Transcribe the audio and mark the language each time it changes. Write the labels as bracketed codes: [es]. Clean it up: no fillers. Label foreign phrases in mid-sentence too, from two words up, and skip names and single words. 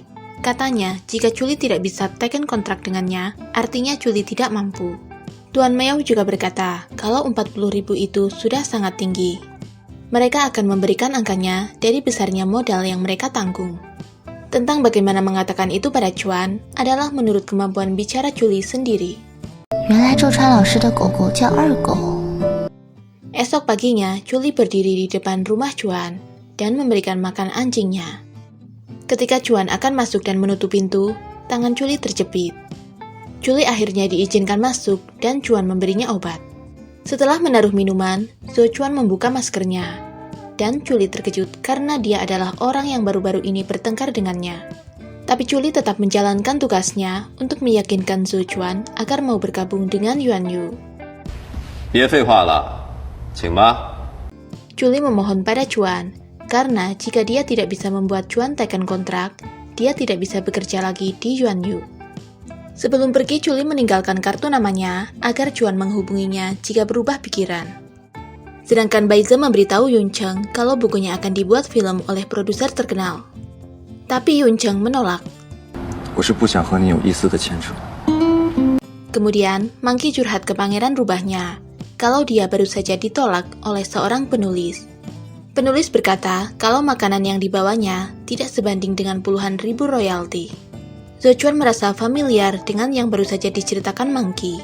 [id] Katanya, jika Julie tidak bisa teken kontrak dengannya, artinya Julie tidak mampu. Tuan Miao juga berkata kalau 40.000 itu sudah sangat tinggi. Mereka akan memberikan angkanya dari besarnya modal yang mereka tanggung. Tentang bagaimana mengatakan itu pada Chuan adalah menurut kemampuan bicara Julie sendiri. [zh] 原来周川老师的狗狗叫二狗。 [id] Esok paginya, Julie berdiri di depan rumah Chuan dan memberikan makan anjingnya. Ketika Chuan akan masuk dan menutup pintu, tangan Julie terjepit. Julie akhirnya diizinkan masuk dan Chuan memberinya obat. Setelah menaruh minuman, Zhou Chuan membuka maskernya. Dan Julie terkejut karena dia adalah orang yang baru-baru ini bertengkar dengannya. Tapi Julie tetap menjalankan tugasnya untuk meyakinkan Zhou Chuan agar mau bergabung dengan Yuan Yu. [zh] 别废话了，请吧。 [id] Julie memohon pada Chuan, karena jika dia tidak bisa membuat Chuan teken kontrak, dia tidak bisa bekerja lagi di Yuan Yu. Sebelum pergi, Julie meninggalkan kartu namanya agar Chuan menghubunginya jika berubah pikiran. Sedangkan Baize memberitahu Yuncheng kalau bukunya akan dibuat film oleh produser terkenal. Tapi Yuncheng menolak. [zh] 我是不想和你有一丝的牵扯。 [id] Kemudian, Monkey curhat ke pangeran rubahnya kalau dia baru saja ditolak oleh seorang penulis. Penulis berkata kalau makanan yang dibawanya tidak sebanding dengan puluhan ribu royalti. Zhou Chuan merasa familiar dengan yang baru saja diceritakan Monkey.